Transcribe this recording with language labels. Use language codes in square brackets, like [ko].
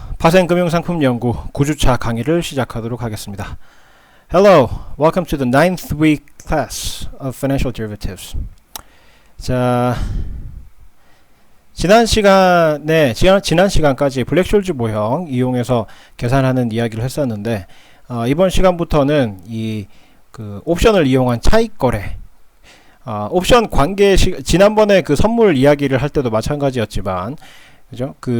[ko] 파생금융상품연구 9주차 강의를 시작하도록 하겠습니다. [en] Hello, welcome to the 9th week class of Financial Derivatives. [ko] 자, 지난 시간까지 블랙숄즈 모형 이용해서 계산하는 이야기를 했었는데, 이번 시간부터는 옵션을 이용한 차익 거래, 옵션 관계 지난번에 그 선물 이야기를 할 때도 마찬가지였지만, 그죠?